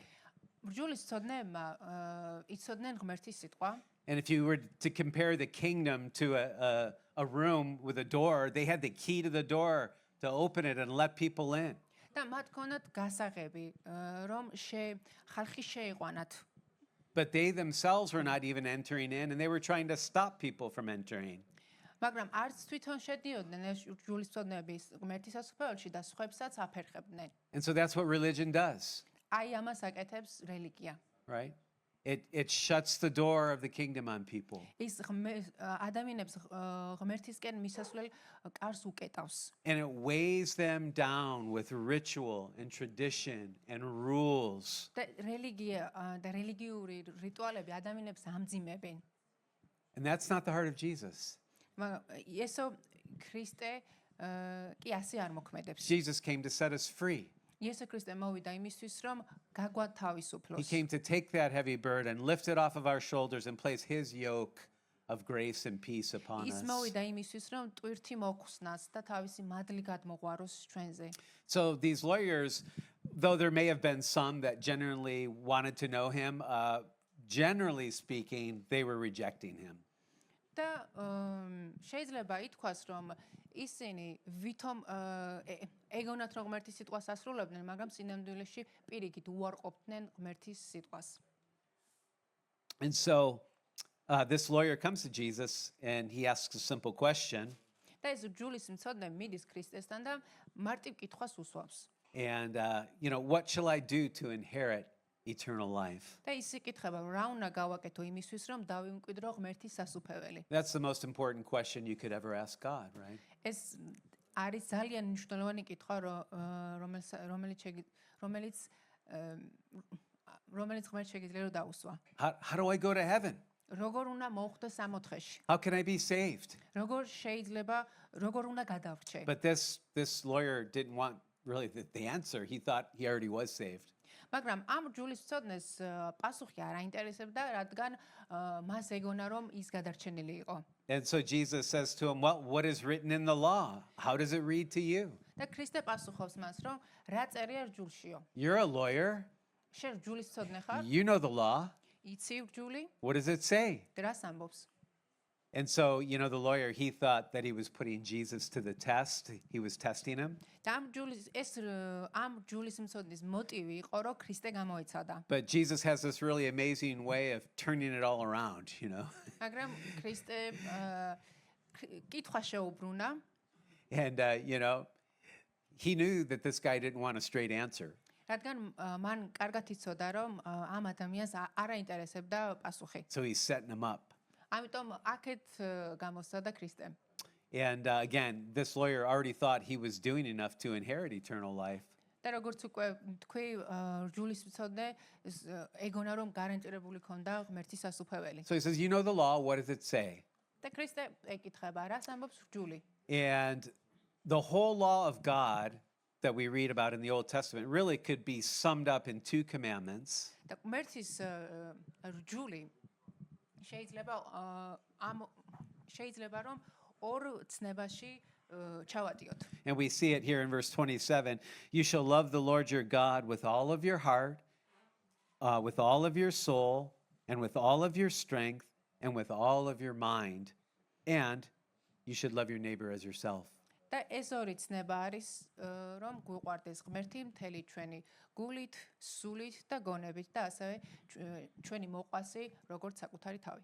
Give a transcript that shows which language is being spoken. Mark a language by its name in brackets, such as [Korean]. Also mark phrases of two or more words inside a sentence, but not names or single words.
[Georgian] რჯულის მცოდნეებმა იცოდნენ ღმერთის სიტყვა. [English] And if you were to compare the kingdom to a room with a door, they had the key to the door to open it and let people in. [Georgian] და მათ ქონათ გასაღები, რომ ხალხი შეიყვანათ. [English] But they themselves were not even entering in, and they were trying to stop people from entering. [Georgian] მაგრამ არც თვითონ შედიოდნენ ეს რჯულის მცოდნეები ღმერთის სასუფეველში და სხვებსაც აფერხებდნენ. [English] And so that's what religion does, [Georgian] აი ამას აკეთებს რელიგია. [English] right? It shuts the door of the kingdom on people. [Georgian] ის ადამიანებს ღმერთისკენ მისასვლელ კარს უკეტავს. [English] And it weighs them down with ritual and tradition and rules. [Georgian] და რელიგია და რელიგიური რიტუალები ადამიანებს ამძიმებენ. [English] And that's not the heart of Jesus. [Georgian] მაგრამ იესო ქრისტე კი ასე არ მოქმედებს. [English] Jesus came to set us free. [Georgian] იესო ქრისტე მოვიდა იმისთვის, რომ გაგვათავისუფლოს. [English] He came to take that heavy burden, lift it off of our shoulders, and place his yoke of grace and peace upon [Georgian] ის [English] us. [Georgian] მოვიდა იმისთვის, რომ ტვირთი მოხსნას და თავისი მადლი გადმოყვაროს ჩვენზე. [English] So these lawyers, though there may have been some that genuinely wanted to know him, generally speaking, they were rejecting him. [Georgian] და შეიძლება ითქვას, რომ ისინი ვითომ ეგონათ რომ ღმერთის სიტყვას ასრულებდნენ, მაგრამ სინამდვილეში პირიქით უარყოფდნენ ღმერთის სიტყვას. [English] And so this lawyer comes to Jesus and he asks a simple question. [Georgian] და ეს რჯულის მცოდნე მიდის ქრისტესთან და მარტივ კითხვას უსვამს. [English] And, what shall I do to inherit eternal life? [Georgian] და ის იკითხება, რა უნდა გავაკეთო იმისთვის, რომ დავიმკვიდრო ღმერთის სასუფეველი. [English] That's the most important question you could ever ask God, right? [Georgian] ეს არის ძალიან მნიშვნელოვანი კითხვა, რომელიც ღმერთს შეგიძლია რომ დაუსვა. [English] How do I go to heaven? [Georgian] როგორ უნდა მოვხვდე სამოთხეში? [English] How can I be saved? [Georgian] როგორ უნდა გადავრჩე? [English] But this lawyer didn't want really the answer. He thought he already was saved. [Georgian] მაგრამ ამ რჯულის მცოდნეს პასუხი არ აინტერესებდა, რადგან მას ეგონა რომ ის გადარჩენილი იყო. [English] And so Jesus says to him, well, what is written in the law? How does it read to you? [Georgian] და ქრისტე პასუხობს მას, რომ რა წერია რჯულშიო? [English] You're a lawyer. [Georgian] შენ რჯულის ცოდნე ხარ? [English] You know the law. [Georgian] იცი რჯული? [English] What does it say? [Georgian] რას ამბობს? [English] And so, the lawyer, he thought that he was putting Jesus to the test. He was testing him. [Georgian] და ამ რჯულის მცოდნის მოტივი იყო, რომ ქრისტე გამოეცადა. [English] But Jesus has this really amazing way of turning it all around, [Georgian] მაგრამ ქრისტე კითხვა შეუბრუნა [English] And, he knew that this guy didn't want a straight answer. [Georgian] რადგან მან კარგად იცოდა, რომ ამ ადამიანს არ აინტერესებდა პასუხი. [English] So he's setting him up. [Georgian] ამიტომ აქეთ გამოსცადა ქრისტემ. [English] And again, this lawyer already thought he was doing enough to inherit eternal life. [Georgian] და როგორც უკვე თქვი, რჯულის მცოდნე ეგონა რომ გარანტირებული ქონდა ღმერთის სასუფეველი. [English] So he says, you know the law, what does it say? [Georgian] და ქრისტე ეკითხება, რას ამბობს რჯული? [English] And the whole law of God that we read about in the Old Testament really could be summed up in 2 commandments. [Georgian] და ღმერთის რჯული შეიძლება რომ ორ ცნებაში ჩავატიოთ. [English] And we see it here in verse 27. You shall love the Lord your God with all of your heart, with all of your soul, and with all of your strength, and with all of your mind. And you should love your neighbor as yourself. [Georgian] და ეს ორი ცნება არის, რომ გვიყვარდეს ღმერთი მთელი ჩვენი გულით, სულით და გონებით და ასევე ჩვენი მოყვასი როგორც საკუთარი თავი.